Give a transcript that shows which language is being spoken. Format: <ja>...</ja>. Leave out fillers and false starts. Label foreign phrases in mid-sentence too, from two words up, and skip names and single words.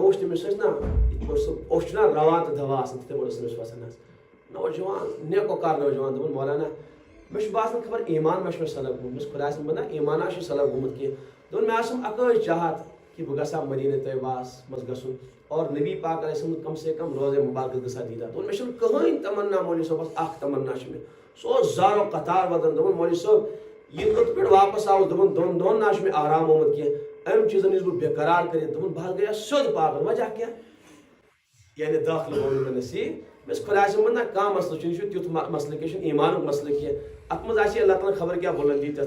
<ks>وٕچھ تٔمِس ٲسۍ نہ یِتھ پٲٹھۍ سُہ اوس چھُنہ رَوان تہٕ دوا آسان تِتھَے پٲٹھۍ ٲس تٔمِس وَسان حظ نوجوان نیکو کار نوجوان دوٚپُن مولانا مےٚ چھُ باسان خبر ایمان ما چھُ مےٚ سلب گوٚمُت مےٚ خۄداے سُنٛد بنٛدہ ایمانا چھُ سلب گوٚمُت کینٛہہ دوٚپُن مےٚ آسم اَکٲے چاہت کہ بہٕ گژھٕ ہا مدینہ طیبہَس منٛز گژھُن اور نبی پاک</ks> <ar>علیہ السلام</ar> <ur>کم سے کم</ur> <ks>روزے مبارکس گژھِ ہا دیٖدار دوٚپُن مےٚ چھُنہٕ کٕہٕنۍ تمنا مولوی صٲبَس اکھ تمنا چھِ مےٚ سُہ اوس زارو قطار واتان دوٚپُن مولوی صٲب یہِ کوٚت پٮ۪ٹھ واپس آوُس دوٚپُن 2 دۄہَن نہ چھُ مےٚ آرام آمُت کینٛہہ اَمہِ چیٖزَن نِش بہٕ بےقرار کٔرِتھ دوٚپُن بہٕ حظ گٔیَس سیوٚد پاگل وجہ کیٛاہ یعنی دٲخلہٕ گوٚو نہٕ مےٚ نصیٖب مےٚ ٲس خۄداے سُنٛد بنٛدہ کانٛہہ مسلہٕ چھُنہٕ یہِ چھُ تیُتھ مسلہٕ کینٛہہ یہِ چھُنہٕ ایمانُک مسلہٕ کینٛہہ اَتھ منٛز آسہِ اللہ تعالیٰ خبر کیٛاہ بُلندی تَتھ</ks>